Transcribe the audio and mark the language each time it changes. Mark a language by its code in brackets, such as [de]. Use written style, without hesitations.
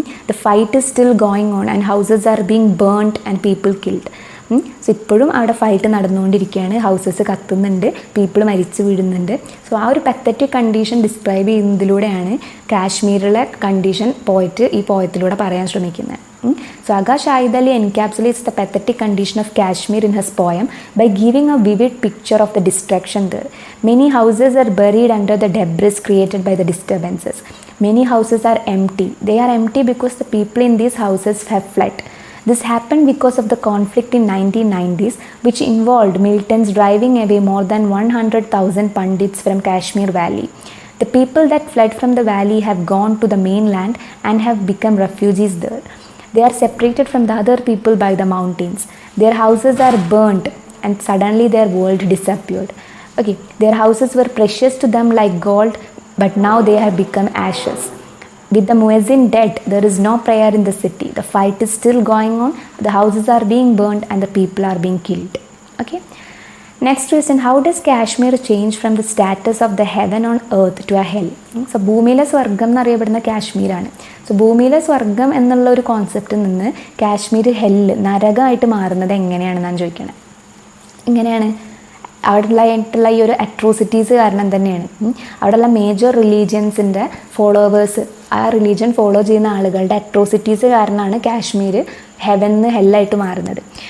[en] The fight is still going on and houses are being burned and people killed. [ml] So ഇപ്പോഴും അവിടെ fight നടന്നുകൊണ്ടിരിക്കുകയാണ്, houses കത്തുന്നുണ്ട്, people മരിച്ചു വീഴുന്നുണ്ട്. So ആ ഒരു പത്തറ്റിക് കണ്ടീഷൻ ഡിസ്ക്രൈബ് ചെയ്യുന്നതിലൂടെയാണ് കാശ്മീരിലെ കണ്ടീഷൻ ഈ പോയത്തിലൂടെ പറയാൻ ശ്രമിക്കുന്നത്. [en] So Aga Shahid Ali encapsulates the pathetic condition of Kashmir in his poem by giving a vivid picture of the destruction there. Many houses are buried under the debris created by the disturbances. Many houses are empty. They are empty because the people in these houses have fled. This happened because of the conflict in 1990s, which involved militants driving away more than 100,000 Pandits from Kashmir Valley. The people that fled from the valley have gone to the mainland and have become refugees there. They are separated from the other people by the mountains. Their houses are burnt and suddenly their world disappeared. Okay, their houses were precious to them like gold, but now they have become ashes. With the muezzin dead, there is no prayer in the city. The fight is still going on. The houses are being burnt and the people are being killed. Okay. Next question, how does Kashmir change from the status of the heaven on earth to a hell? [ml] So ഭൂമിയിലെ സ്വർഗം എന്നറിയപ്പെടുന്ന കാശ്മീരാണ്. So ഭൂമിയിലെ സ്വർഗം എന്നുള്ള ഒരു കോൺസെപ്റ്റിൽ നിന്ന് Kashmir hell, നരകമായിട്ട് മാറുന്നത് എങ്ങനെയാണെന്നാണ് ചോദിക്കണത്. ഇങ്ങനെയാണ്, അവിടെയുള്ള ഈ ഒരു അട്രോസിറ്റീസ് കാരണം തന്നെയാണ്. അവിടെയുള്ള മേജർ റിലീജിയൻസിൻ്റെ ഫോളോവേഴ്സ്, ആ റിലീജിയൻ ഫോളോ ചെയ്യുന്ന ആളുകളുടെ അട്രോസിറ്റീസ് കാരണമാണ് കാശ്മീർ ഹെവൻ ഹെല്ലായിട്ട് മാറുന്നത്.